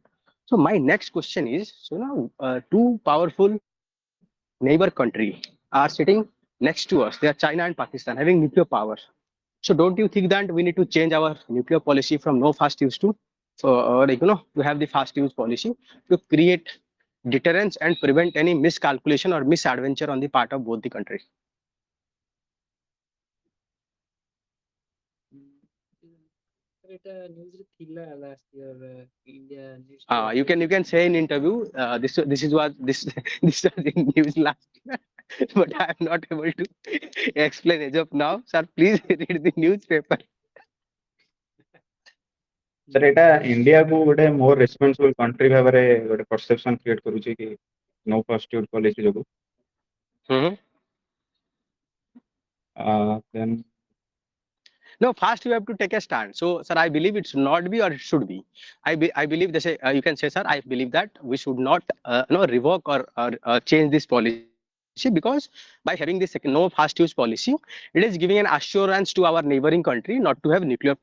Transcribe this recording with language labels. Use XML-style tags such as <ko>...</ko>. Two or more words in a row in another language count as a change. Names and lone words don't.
<en>So my next question is: so now two powerful neighbor country are sitting next to us. They are China and Pakistan having nuclear power. So don't you think that we need to change our nuclear policy from no fast use to, to have the fast use policy to create deterrence and prevent any miscalculation or misadventure on the part of both the countries?</en> <or>ଏଇଟା ନ୍ୟୁଜରେ ଥିଲା</or> <en>last year India needs to You avoid can say in interview this is what this this was in news last year, but I am not able to explain as of now. Sir, please read the newspaper. Sir,</en> <or>ଏଇଟା ଇଣ୍ଡିଆକୁ ଗୋଟେ</or> <en>more responsible country</en> <or>ଭାବରେ ଗୋଟେ</or> <en>perception create</en> <or>କରୁଛି କି</or> <en>no first use policy</en> <or>ଯୋଗୁ।</or> <en>Then No, first you have to take a stand. So, sir, I believe it should not be or it should be. I believe they say you can say, sir, I believe that we should not revoke or change this policy because by having this no fast use policy, it is giving an assurance to our neighboring country not to have nuclear power.</en>